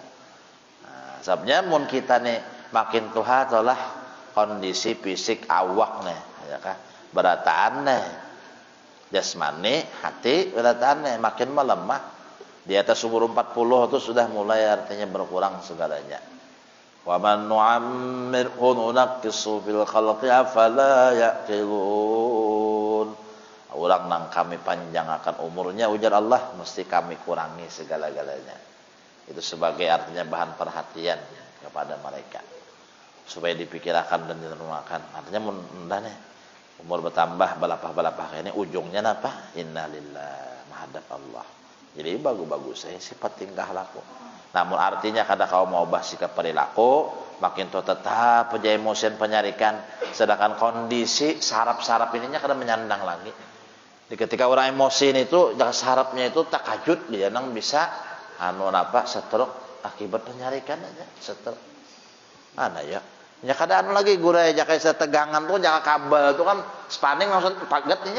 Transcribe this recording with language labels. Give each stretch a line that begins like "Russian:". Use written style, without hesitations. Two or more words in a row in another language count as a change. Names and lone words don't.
Banjar: Nah, sebabnya mun kita nih makin tuha adalah kondisi fisik awak nih ya kan berataan nih jasmani hati berataan nih makin melemah di atas umur 40 itu sudah mulai artinya berkurang segalanya.
Arabic: وَمَن نُعَمِّرْهُ نُنَكِّسْهُ فِي الْخَلْقِ أَفَلَا يَعْقِلُونَ.
Banjar: Orang nang kami panjangkan umurnya ujar Allah mesti kami kurangi segala-galanya.
Indonesian: Itu sebagai artinya bahan perhatian kepada mereka supaya dipikirkan dan direnungkan.
Banjar: Artinya mudah nih umur bertambah balapah ini ujungnya apa? Innalillah menghadap Allah. Jadi bagus-bagus saya sifat tingkah laku. Namun artinya kada kau mau bahas sikap perilaku makin tuh tetap aja emosi penyarikan sedangkan kondisi sarap-sarap ininya kada menyandang lagi. Di ketika orang emosi itu jangan sarapnya itu takajud dia nang bisa stroke akibat penyarikan aja stroke. Mana ya? Ya kadang lagi gurai aja kayak setegangan tuh jangan kabel tuh kan spanning langsung paget nih ya.